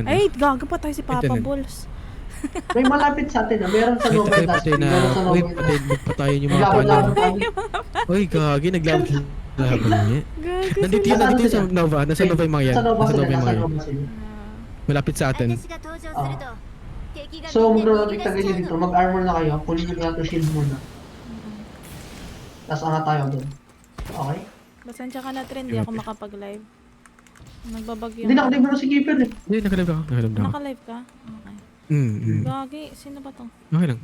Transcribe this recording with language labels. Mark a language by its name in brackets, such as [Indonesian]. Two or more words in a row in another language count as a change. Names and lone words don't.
[Filipino] Ay, gago pa tayo si Papa Ito na. Bulls. May malapit sa atin. Meron sa Nova Patay Industry. na. Meron sa Uy, Nova magpatayin yung mga Laban-laban panyo. tayo. Uy, gagi, naglaban niya. Gago Nandito sa Nova. Nasa Nova yung mga yan. Sa Nova Nasa sila. Nova yung Nasa mga yan. Nova sila. Malapit sa atin. [Japanese] 私が登場すると敵が [Filipino] So, [Japanese] みんな [Filipino] maglalapit [Japanese] 逃げ [Filipino] na [Japanese] 出し [Filipino] kayo [Japanese] ちゃう [Filipino] dito. [Japanese] の [Filipino] Mag-armor na kayo. Kunin nyo natin shield muna. Tapos angat tayo doon. Okay? Pasensya ka na, Trent. Hindi ako makapag-live. Nagbabagyo. Hindi nakalibre si Keeper eh. Hindi, nakalive ako. Naka-live ka? Okay. Gagi, sino ba to? Okay lang.